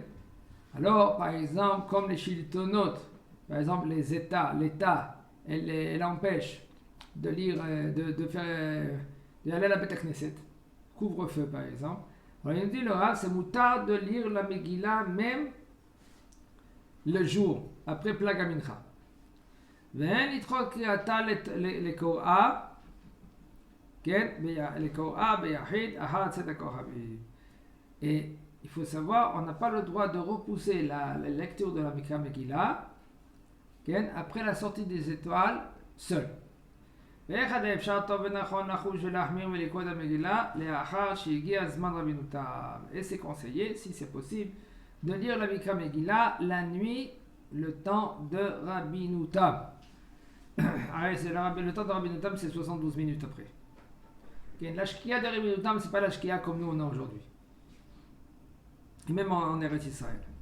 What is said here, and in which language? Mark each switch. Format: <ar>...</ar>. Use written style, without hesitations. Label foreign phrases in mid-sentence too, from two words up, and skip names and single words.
<fr>Alors, par exemple, comme les Shiltonot, par exemple les États, l'État, elle empêche de lire, d'aller à la</fr> <he>בית כנסת,</he> <fr>couvre-feu par exemple. Alors il nous dit le Rav, c'est moutard de lire la Megillah même le jour, après</fr> <he>פלג המנחה. ואין לדחות קריאתה לקוראה, כן, לקוראה ביחיד, אחר צאת הכוכבים.</he> <fr>Et il faut savoir, on n'a pas le droit de repousser la lecture de la</fr> <he>מקרא מגילה</he> <fr>après la sortie des étoiles seul.</fr> <he>ואיך אפשר טוב ונכון לחוש ולהחמיר ולקרוא את המגילה לאחר שהגיע זמן רבינותם.</he> <fr>Et c'est conseillé, si c'est possible, de lire la</fr> <he>מקרא מגילה</he> <fr>la nuit, le temps de Rabbinutam. Le temps de Rabbinutam, c'est 72 minutes après. La Shkia de Rabbinutam, c'est pas la Shkia comme nous on a aujourd'hui. Et même en Eretz Israël.</fr>